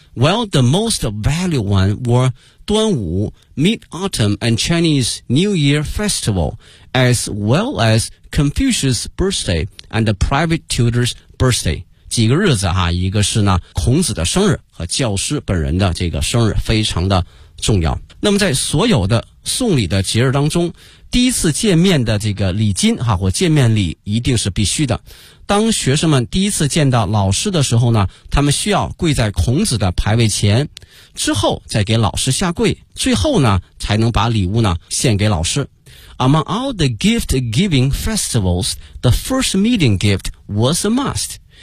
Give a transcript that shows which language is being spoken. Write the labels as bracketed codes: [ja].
[en] Well the most valuable one were端午、Mid-Autumn and Chinese New Year Festival, as well as Confucius' birthday and the private tutor's birthday. [zh] 几个日子哈，一个是呢孔子的生日和教师本人的这个生日非常的重要。那么在所有的送礼的节日当中，第一次见面的这个礼金哈或见面礼一定是必须的。当学生们第一次见到老师的时候呢，他们需要跪在孔子的牌位前，之后再给老师下跪，最后呢才能把礼物呢献给老师。 [en] Among all the gift giving festivals, the first meeting gift was a must。